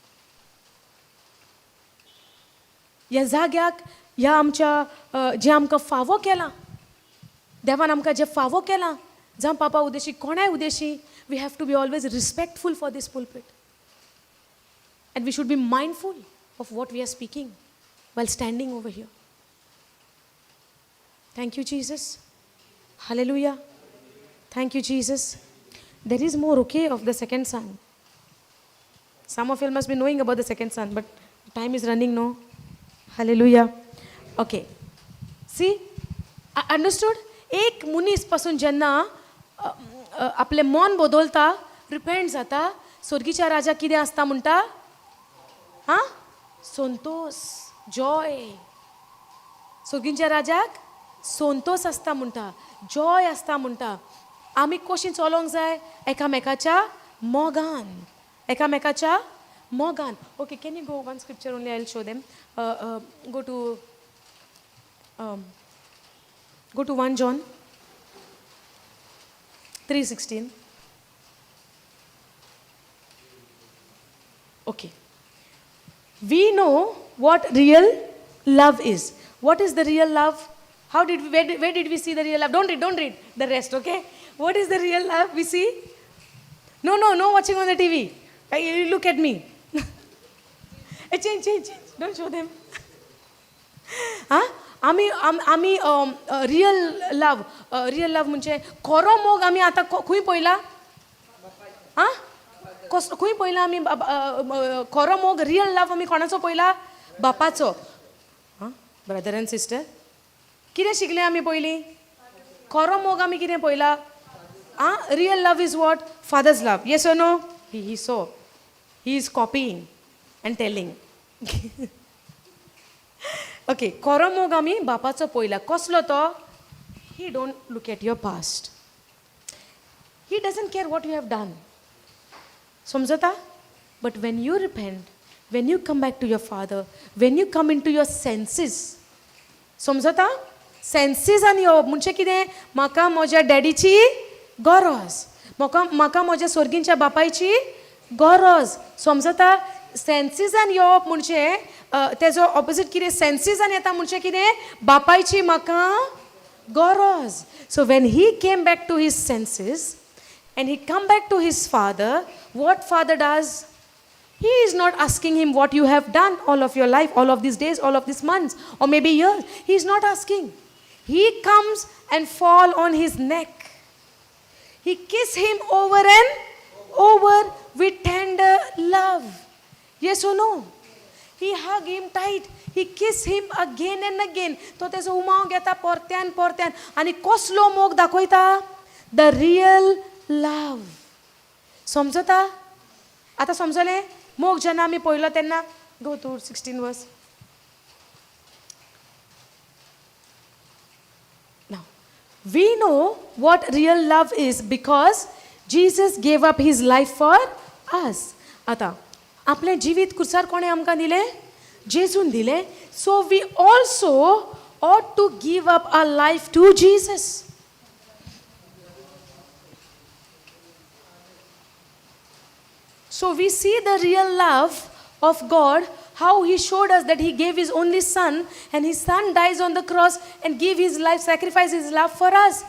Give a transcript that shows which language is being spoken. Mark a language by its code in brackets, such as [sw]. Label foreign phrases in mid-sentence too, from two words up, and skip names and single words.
[kok] ह्या जाग्याक ह्या आमच्या जे आमकां फावो केलां देवान आमकां जे फावो केलां जावं पापा उद्देशी कोणाय उद्देशी [en] we have to be always respectful for this pulpit and we should be mindful of what we are speaking while standing over here. Thank you, Jesus. Hallelujah. Thank you, Jesus. There is more, okay, of the second son. Some of you must be knowing about the second son, but time is running, no? Hallelujah. Okay. See, I understood? [kok] एक मनीस पासून जेन्ना आपलें मन बदलता, रिपेंट जाता, स्वर्गीच्या राजा कितें आसता म्हणटा? संतोष, जॉय. स्वर्गीच्या राजाक संतोष आसता म्हणटा, जॉय आसता म्हणटा. आमी कशीं चलोंक जाय? एकामेकाच्या मोगान, एकामेकाच्या मोगान. [en] okay, can you go one scripture only? I will show them. Go to 1 John 3:16. Okay. We know what real love is. What is the real love? Where did we see the real love? Don't read the rest, okay? What is the real love we see? No watching on the TV. You look at me. Change. Don't show them. [kok] आमी [en] real love [kok] म्हणजे खरो मोग आमी आतां खंय पळयला? खंय पळयला आमी खरो मोग? [en] real love [kok] आमी कोणाचो पळयला? बापाचो. ब्रदर एंड सिस्टर, कितें शिकले आमी पयलीं? खरो मोग आमी कितें पळयला? [en] real love is what? father's love. yes or no? he so he is copying and telling. [kok] ओके, खरो मोग आमी बापाचो पळयला. कसलो तो? [en] he don't look at your past. he doesn't care what you have done. [kok] समजता? [en] but when you repent, when you come back to your father, when you come in to your senses, समजता? [kok] सेन्सीसान येवप म्हणजे कितें? म्हाका म्हज्या डॅडीची गरज, म्हाका म्हज्या स्वर्गीच्या बापायची गरज. समजता? सेन्सीसान येवप म्हणजे तेजो ऑपोजीट कितें? सेन्सीसान येता म्हणजे कितें? बापायची म्हाका गरज. [en] so when he came back to his senses and he come back to his father, what father does? He is not asking him what you have done all of your life, all of these days, all of these months, or maybe years. He is not asking. He comes and fall on his neck. He kiss him over and over with tender love. Yes or no? He hug him tight. He kiss him again and again. [kok] तो तेजो उमाव घेता परत्यान आनी कसलो मोग दाखयता? [en] The real लव. [kok] समजता? आतां समजलें? मोग जेन्ना आमी पळयलो तेन्ना. [en] go to 16 verse. Now, we know what real love is because Jesus gave up his life for us. [kok] आतां आपलें जिवीत कुर्सार कोणें आमकां दिलें? जेजून दिलें. [en] So we also ought to give up our life to Jesus. So we see the real love of God, how he showed us that he gave his only son and his son dies on the cross and give his life, sacrifice his love for us.